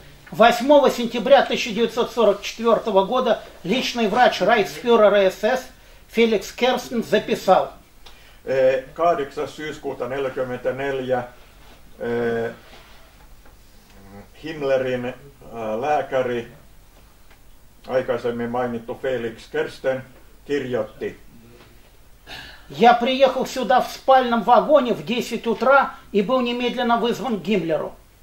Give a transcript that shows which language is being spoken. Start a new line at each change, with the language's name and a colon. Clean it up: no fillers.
Russian: 8 сентября 1944 года личный врач рейхсфюрера СС Феликс Керстен записал:
Finnish: 8. syyskuuta 1944 Himmlerin lääkäri, aikaisemmin mainittu Felix Kersten, kirjoitti:
Russian: Я приехал сюда в спальном вагоне в 10 утра и был немедленно вызван к Гиммлеру.